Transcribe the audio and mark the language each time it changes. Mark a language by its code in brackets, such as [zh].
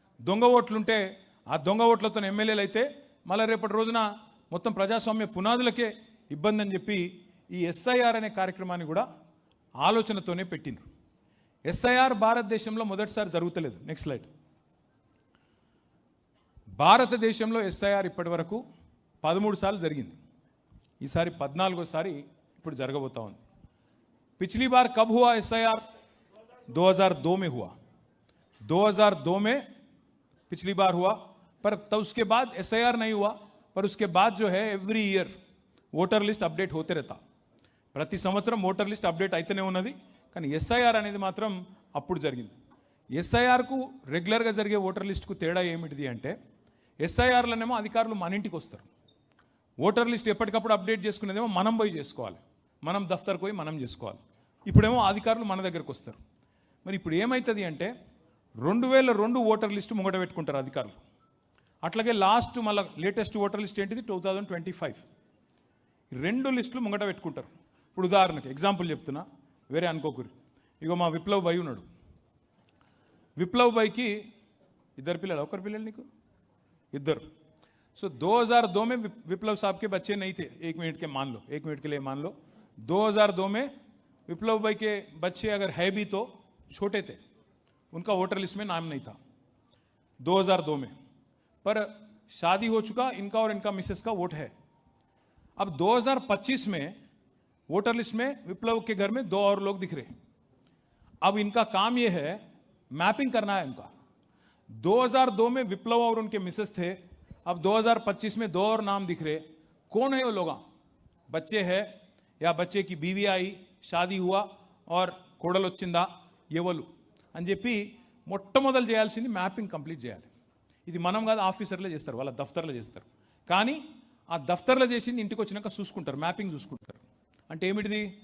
[te] దొంగ ఓట్లుంటే ఆ దొంగ ఓట్లతో ఎమ్మెల్యేలు అయితే మళ్ళీ రేపటి రోజున మొత్తం ప్రజాస్వామ్య పునాదులకే ఇబ్బంది అని చెప్పి ఈ ఎస్ఐఆర్ అనే కార్యక్రమాన్ని కూడా ఆలోచనతోనే పెట్టిండ్రు. ఎస్ఐఆర్ భారతదేశంలో మొదటిసారి జరుగుతలేదు. Next slide. భారతదేశంలో ఎస్ఐఆర్ ఇప్పటి వరకు 13 సార్లు జరిగింది, ఈసారి 14వ ఇప్పుడు జరగబోతా ఉంది. [hi] पिछली बार कब हुआ एसआईआर? 2002 में हुआ, 2002 में पिछली बार हुआ, पर तब उसके बाद एसआईआर नहीं हुआ. पर उसके बाद जो है every year [te] voter list update [hi] होते रहता, [te] ప్రతి సంవత్సరం ఓటర్ లిస్ట్ అప్డేట్ అయితేనే ఉన్నది. కానీ ఎస్ఐఆర్ అనేది మాత్రం అప్పుడు జరిగింది. ఎస్ఐఆర్కు రెగ్యులర్గా జరిగే ఓటర్ లిస్ట్కు తేడా ఏమిటిది అంటే, ఎస్ఐఆర్లోనేమో అధికారులు మన ఇంటికి వస్తారు, ఓటర్ లిస్ట్ ఎప్పటికప్పుడు అప్డేట్ చేసుకునేదేమో మనం పోయి చేసుకోవాలి, మనం దఫ్తర్కి పోయి మనం చేసుకోవాలి. ఇప్పుడేమో అధికారులు మన దగ్గరకు వస్తారు. మరి ఇప్పుడు ఏమవుతుంది అంటే 2002 ఓటర్ లిస్టు ముంగట పెట్టుకుంటారు అధికారులు. అట్లాగే లాస్ట్ మళ్ళీ లేటెస్ట్ ఓటర్ లిస్ట్ ఏంటిది 2025, 2 లిస్టులు ముంగట పెట్టుకుంటారు. ఇప్పుడు ఉదాహరణకి ఎగ్జాంపుల్ చెప్తున్నా, వేరే అనుకోకూరి. ఇగో మా విప్లవ్ భాయ్ ఉన్నాడు. విప్లవ్ భాయ్కి ఇద్దరు పిల్లలు, ఒకరు పిల్లలు నీకు ఇద్దరు. [hi] सो 2002 में विप्लव साहब के बच्चे नहीं थे, 1 मिनट के मान लो, 1 मिनट के लिए मान लो 2002 में विप्लव भाई के बच्चे अगर है भी तो छोटे थे, उनका वोटर लिस्ट में नाम नहीं था 2002 में, पर शादी हो चुका इनका और इनका मिसेस का वोट है. अब 2025 में वोटर लिस्ट में विप्लव के घर में 2 और लोग दिख रहे. अब इनका काम ये है, मैपिंग करना है इनका. 2002 में विप्लव और उनके मिसेस थे, अब 2025 में 2 और नाम दिख रहे. कौन है वो लोग? बच्चे है या बच्चे की बीवी आई, शादी हुआ और [te] కోడలు వచ్చిందా, ఎవరు అని చెప్పి మొట్టమొదలు చేయాల్సింది మ్యాపింగ్ కంప్లీట్ చేయాలి. ఇది మనం కాదు, ఆఫీసర్లే చేస్తారు, వాళ్ళ దఫ్తర్లో చేస్తారు. కానీ ఆ దఫ్తర్లో చేసింది ఇంటికి వచ్చినాక చూసుకుంటారు, మ్యాపింగ్ చూసుకుంటారు. అంటే ఏమిటిది?